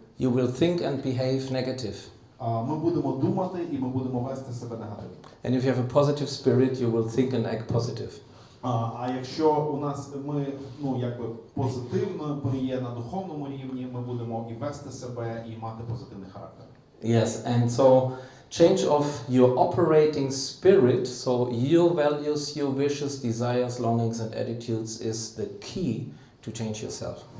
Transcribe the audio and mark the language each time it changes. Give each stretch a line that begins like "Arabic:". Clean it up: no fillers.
English: you will think and behave negative.
Ukrainian: Ми будемо думати і ми будемо вести себе негативно.
English: And if you have a positive spirit, you will think and act positive.
Ukrainian: А якщо у нас ми позитивно, ми є на духовному рівні, ми будемо і вести себе, і мати позитивний характер.
English: Yes, and so change of your operating spirit, so your values, your wishes, desires, longings and attitudes is the key to change yourself.